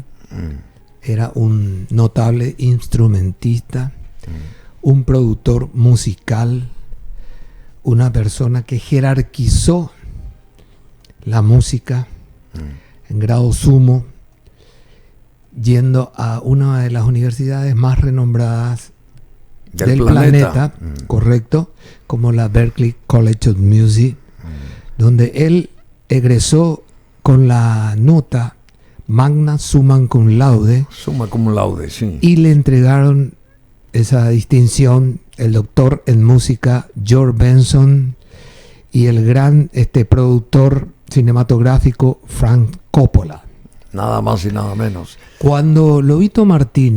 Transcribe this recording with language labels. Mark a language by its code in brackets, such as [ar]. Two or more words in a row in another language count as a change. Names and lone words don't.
[es] Era un notable instrumentista, un productor musical, una persona que jerarquizó la música en grado sumo, yendo a una de las universidades más renombradas del planeta, correcto, como la Berklee College of Music, donde él egresó con la nota [la] magna summa cum laude. Summa cum laude, [es] sí. Y le entregaron esa distinción el doctor en música George Benson y el gran productor cinematográfico Frank Coppola. Nada más y nada menos. Cuando Lobito Martínez...